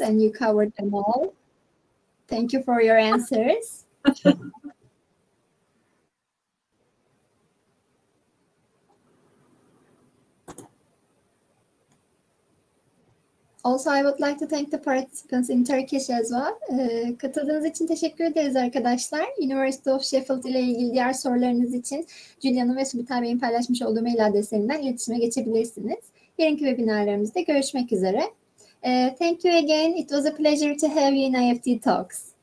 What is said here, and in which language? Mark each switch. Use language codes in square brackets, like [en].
[en] And you covered them all. Thank you for your answers. Also, I would like to thank the participants in Turkish as well. [tr] Katıldığınız için teşekkür ederiz arkadaşlar. University of Sheffield ile ilgili diğer sorularınız için Julia'nın ve Subitay Bey'in paylaşmış olduğu mail adreslerinden iletişime geçebilirsiniz. Yarınki webinarlarımızda görüşmek üzere. [en] Thank you again. It was a pleasure to have you in IEFT Talks.